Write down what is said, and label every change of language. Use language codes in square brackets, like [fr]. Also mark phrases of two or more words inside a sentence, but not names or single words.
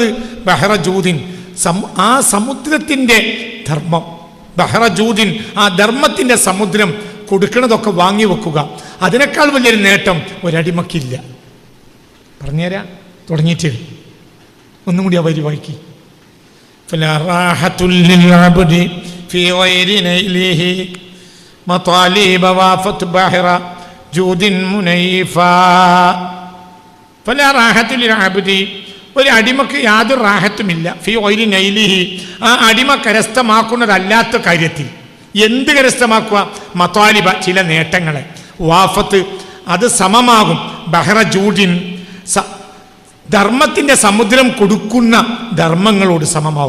[ar] بحر جود, [ml] ആ സമുദ്രത്തിൻ്റെ ധർമ്മം. [ar] بحر جود, [ml] ആ ധർമ്മത്തിൻ്റെ സമുദ്രം കൊടുക്കണതൊക്കെ വാങ്ങി വെക്കുക. അതിനേക്കാൾ വലിയൊരു നേട്ടം ഒരടിമക്കില്ല. പറഞ്ഞുതരാം, തുടങ്ങിയിട്ട് ഒന്നും കൂടി ആ വരി വായിക്കി. [ar] فلا راحة للعبد في غير نيله مطالب وافت بحر جود منيفا. فلا راحة للعبد, [ml] ഒരു അടിമക്ക് യാതൊരു റാഹത്തുമില്ല. [ar] في غير نيله, [ml] ആ അടിമ കരസ്ഥമാക്കുന്നതല്ലാത്ത കാര്യത്തിൽ. എന്ത് കരസ്ഥമാക്കുക? മതാലിബ, ചില നേട്ടങ്ങളെ. വാഫത്ത്, അത് സമമാകും. [ar] بحر جود, [ml] ധർമ്മത്തിൻ്റെ സമുദ്രം കൊടുക്കുന്ന ധർമ്മങ്ങളോട് സമമാവും.